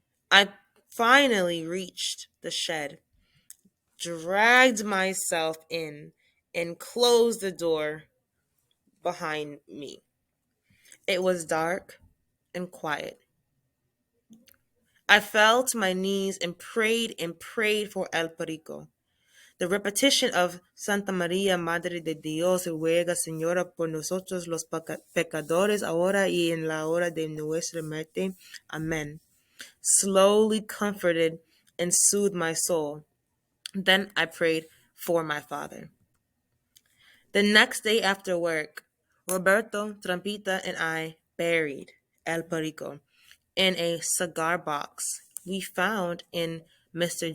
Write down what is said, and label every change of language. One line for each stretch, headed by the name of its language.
English: I finally reached the shed, dragged myself in, and closed the door behind me. It was dark and quiet. I fell to my knees and prayed for El Perico. The repetition of
Spanish: Santa María, Madre de Dios, ruega, Señora, por nosotros los pecadores, ahora y en la hora de nuestra muerte.
English: Amen, slowly comforted and soothed my soul. Then I prayed for my father. The next day after work, Roberto, Trampita, and I buried El Perico in a cigar box we found in Mr.